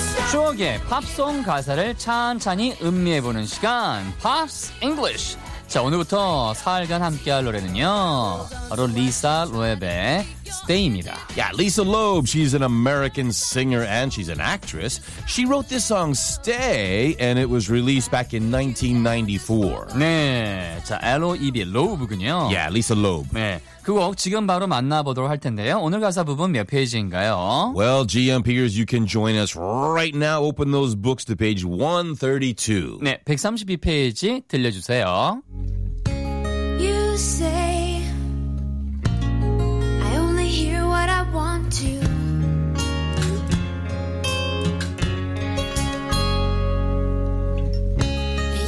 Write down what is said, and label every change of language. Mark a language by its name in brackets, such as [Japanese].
[Korean] 추억의 팝송 가사를 찬찬히 음미해보는 시간, 팝스 English. 자, 오늘부터 사흘간 함께할 노래는요, 바로 리사 로에베 Stay입니다. [English] Yeah, Lisa Loeb, she's an American singer and she's an actress. She wrote this song Stay and it was released back in 1994. [Korean] 네, 자, L-O-E-B, Loeb군요. [English] Yeah, Lisa Loeb. [Korean] 네. 그 곡 지금 바로 만나보도록 할 텐데요. 오늘 가사 부분 몇 페이지인가요? [English] Well, GMPers, you can join us right now. Open those books to page 132. [Korean] 네, 132페이지 들려주세요. [English] You say I only hear what I want to.